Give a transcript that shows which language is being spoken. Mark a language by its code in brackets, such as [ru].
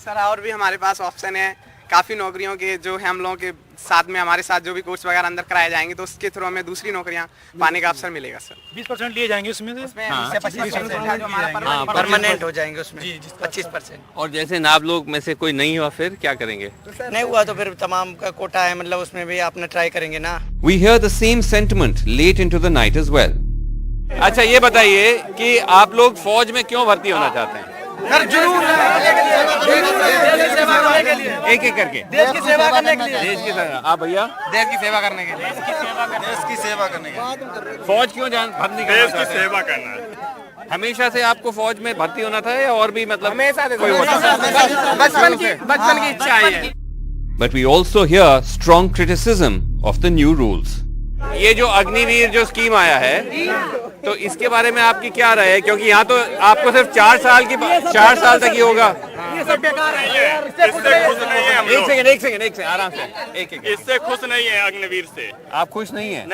[hi] Sir और भी हमारे पास ऑप्शन है, काफ़ी नौकरियों के जो है हम लोगों के साथ में हमारे साथ जो भी कोर्स वगैरह अंदर कराए जाएंगे, तो उसके थ्रू हमें दूसरी नौकरियां पाने का अवसर मिलेगा सर। 20% लिए जाएंगे उसमें से, 25% जो हमारा परमानेंट हो जाएंगे उसमें 25%। और जैसे आप लोग में से कोई नहीं हुआ, फिर क्या करेंगे? नहीं हुआ तो फिर तमाम का कोटा है, मतलब उसमें भी अपना ट्राई करेंगे ना। [en] We hear the same sentiment late into the night as well. [hi] अच्छा, ये बताइए कि आप लोग फौज में क्यों भर्ती होना चाहते हैं? सर जुनून एक एक करके देश की सेवा करने के लिए। देश की सेवा। आप भैया? देश की सेवा करने के लिए। देश की सेवा करने के लिए। फौज क्यों भर्ती करना देश की चाहते हैं? सेवा करना है। हमेशा से आपको फौज में भर्ती होना था या और भी मतलब हमेशा कोई होता था? बचपन की इच्छा है। [en] But we also hear strong criticism of the new rules. [hi] ये जो अग्निवीर जो स्कीम आया है, तो इसके बारे में आपकी क्या राय है? क्योंकि यहाँ तो आपको सिर्फ 4 साल तक ही होगा। इससे खुश नहीं है हम लोग। एक सेकंड आराम से एक इससे खुश नहीं है अग्निवीर से। आप खुश नहीं है?